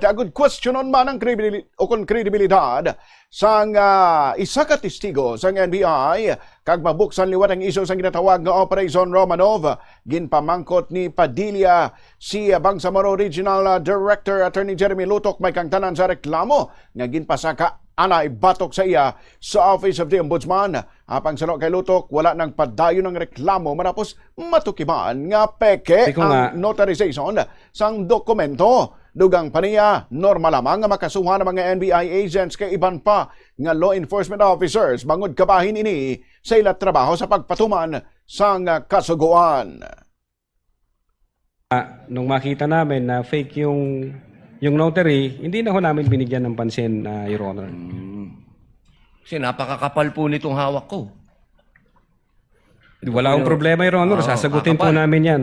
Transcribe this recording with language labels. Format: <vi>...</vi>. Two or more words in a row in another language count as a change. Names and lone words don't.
<hil>Agud questionon man ang kredibilidad sang isa ka testigo sang NBI kag mabuksan liwat ang iso sang ginatawag nga Operation Romanov. Ginpamangkot ni Padilla si Bangsamoro Regional Director Attorney Jeremy Lutok may kang tanan sa reklamo nga ginpasaka anay batok sa iya sa Office of the Ombudsman. Apang sano kay Lutok, wala nang padayon ng reklamo matapos matukiman nga peke ang notarization sang dokumento. Dugang pa niya, normal lamang nga makasuhan ng mga NBI agents kay iban pa nga law enforcement officers bangod kabahin ini sa ilang trabaho sa pagpatuman sang kasuguan.</hil> <tl>Nung makita namin na fake yung notary, hindi na ho namin binigyan ng pansin,</tl> <en>Your Honor.</en> <tl>Kasi napakakapal po nitong hawak ko. Wala akong problema,</tl> <en>Your Honor.</en> <tl>Sasagutin po namin yan.</tl>